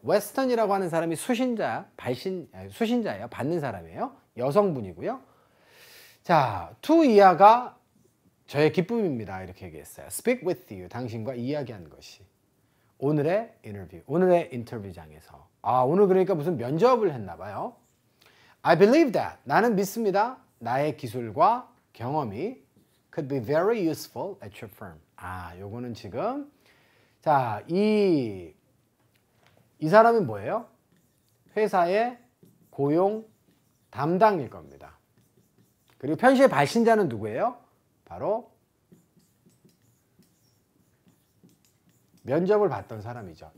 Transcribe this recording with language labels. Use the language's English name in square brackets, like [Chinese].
[Korean] 웨스턴이라고 하는 사람이 수신자예요. 받는 사람이에요. 여성분이고요. 자, to 이하가 저의 기쁨입니다. 이렇게 얘기했어요. [English] Speak with you. [Korean] 당신과 이야기한 것이. 오늘의 인터뷰장에서. 오늘 그러니까 무슨 면접을 했나 봐요. [English] I believe that. [Korean] 나는 믿습니다. 나의 기술과 경험이 [English] could be very useful at your firm. [Korean] 요거는 지금 자, 이 사람이 뭐예요? 회사의 고용 담당일 겁니다. 그리고 편시의 발신자는 누구예요? 바로 면접을 봤던 사람이죠.